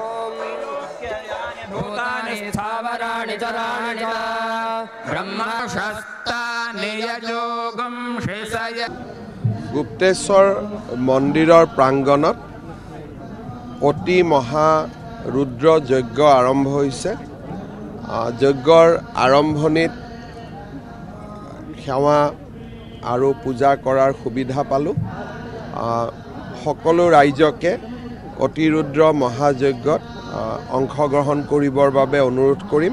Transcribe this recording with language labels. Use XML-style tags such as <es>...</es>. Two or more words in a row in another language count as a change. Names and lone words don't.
<sa>भूतानि स्थावराणि चराणि ब्रह्मशस्तानि यजोगं शेषय</sa> <as>गुप्तेश्वर मन्दिৰৰ প্ৰাংগণত অতি মহা ৰুদ্ৰ যজ্ঞ আৰম্ভ হৈছে। যজ্ঞৰ আৰম্ভণিত সেৱা আৰু পূজা কৰাৰ সুবিধা পালোঁ। সকলো ৰাইজকে অতিৰুদ্ৰ মহাযজ্ঞত অংশগ্ৰহণ কৰিবৰ বাবে অনুৰোধ কৰিম।</as>